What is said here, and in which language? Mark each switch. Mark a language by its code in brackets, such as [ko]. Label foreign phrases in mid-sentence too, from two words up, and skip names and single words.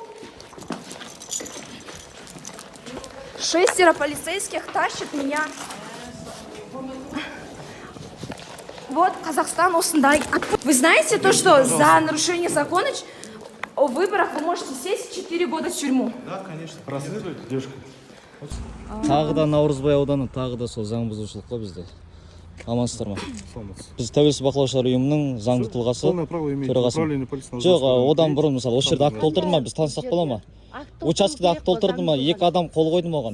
[ru] 6 полицейских тащит меня. [kk] Вот Казахстан осындай. [ru] Вы знаете то, что за нарушение закона о выборах вы можете сесть 4 года в тюрьму? Да, конечно. Проследуйте, девушка. [kk] Тағы да Наурызбай ауданы тағы да сол заң бұзушылық қой бізде. Амансыздар ма? Біз тәуелсіз бақылаушылар ұйымының заңды тұлғасы төрағасы. Жоқ, одан бұрын мысалы осы жерде акт толтырды ма, біз танысақ бола ма? Учаскеде акт толтырды ма? 2 адам қол қойды ма оған?